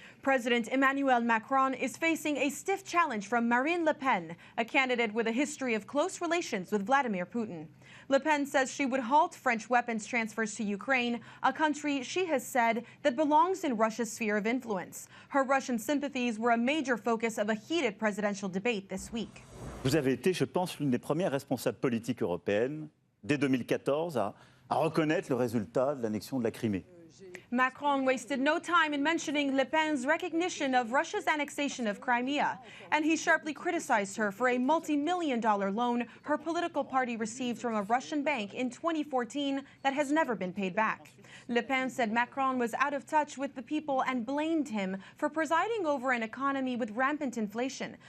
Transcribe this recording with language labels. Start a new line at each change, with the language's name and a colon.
English: President Emmanuel Macron is facing a stiff challenge from Marine Le Pen, a candidate with a history of close relations with Vladimir Putin. Le Pen says she would halt French weapons transfers to Ukraine, a country she has said that belongs in Russia's sphere of influence. Her Russian sympathies were a major focus of a heated presidential debate this week.
French: Vous avez été, je pense, l'une des premières responsables politiques européennes, dès 2014, à reconnaître le résultat de l'annexion de la Crimée.
English: Macron wasted no time in mentioning Le Pen's recognition of Russia's annexation of Crimea, and he sharply criticized her for a multi-million-dollar loan her political party received from a Russian bank in 2014 that has never been paid back. Le Pen said Macron was out of touch with the people and blamed him for presiding over an economy with rampant inflation.